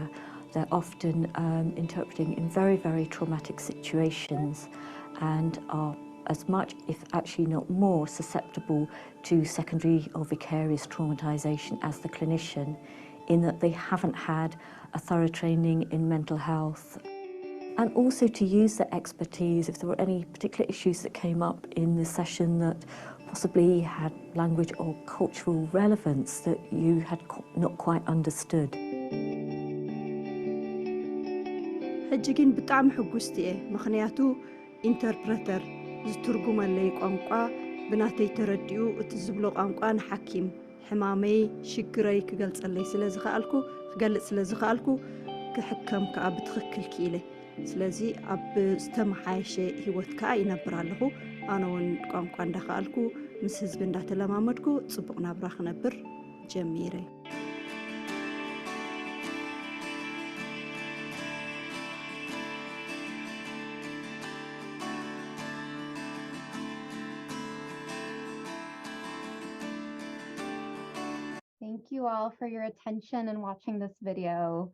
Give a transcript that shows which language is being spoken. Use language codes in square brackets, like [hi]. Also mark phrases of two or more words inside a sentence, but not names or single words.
[en] They're often interpreting in very, very traumatic situations and are as much, if actually not more, susceptible to secondary or vicarious traumatization as the clinician, in that they haven't had a thorough training in mental health. And also to use their expertise if there were any particular issues that came up in the session that possibly had language or cultural relevance that you had not quite understood. [ti] ሕጂ ግን ብጣዕሚ ሕጉስቲ እየ ምክንያቱ ኢንተርፕረተር ዝትርጉመለይ ቋንቋ ብናተይ ተረዲኡ እቲ ዝብሎ ቋንቋ ንሓኪም ሕማመይ ሽግረይ ክገልጸለይ ክገልጽ ስለ ዝኽኣልኩ ክሕከም ከዓ ብትኽክል ክኢለ ስለዚ ኣብ ዝተመሓየሸ ሂወት ከዓ ይነብር ኣለኹ ኣነ እውን ቋንቋ እንዳኽኣልኩ ምስ ህዝቢ እንዳተለማመድኩ ጽቡቕ ናብራ ክነብር ጀሚረ [en] Thank you all for your attention and watching this video.